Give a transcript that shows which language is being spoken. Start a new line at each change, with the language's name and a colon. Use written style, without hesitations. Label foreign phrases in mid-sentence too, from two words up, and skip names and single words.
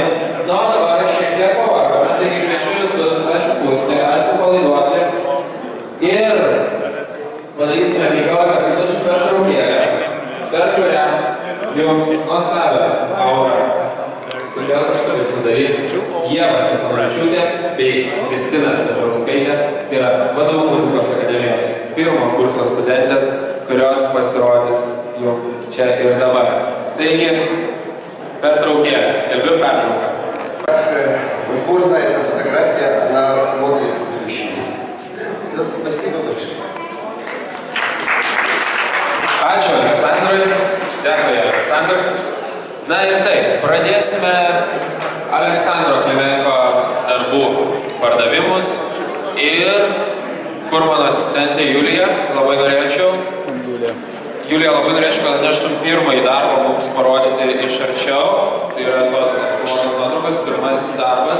Lithuanian: Na, dabar šiek tiek pavargome, taigi kviečiu visus atsipūsti, atsipalaiduoti ir padarysime 15 sekundžių pertraukėlę, per kurią jums nuostabią aurą sukels, sudarys Ieva Stefanavičiūtė bei Kristina Petrauskaitė, tai yra Vadovų muzikos akademijos pirmo kurso studentės, kurios pasirodys jau čia ir dabar. Taigi, перtraukėlė, skelbiu pertrauką.
Russian: Возможно, эта фотография, она смотрит в будущее. Спасибо большое.
Lithuanian: Ačiū Aleksandrui, dėkui Aleksandrui. Na ir taip, pradėsime Aleksandro Klimenko darbų pardavimus ir kur mano asistentė Julija, labai norėčiau, labai norėčiau, kad atneštum pirmąjį darbą mums parodyti iš arčiau, tai yra tos nespalvotos nuotraukos, pirmasis darbas.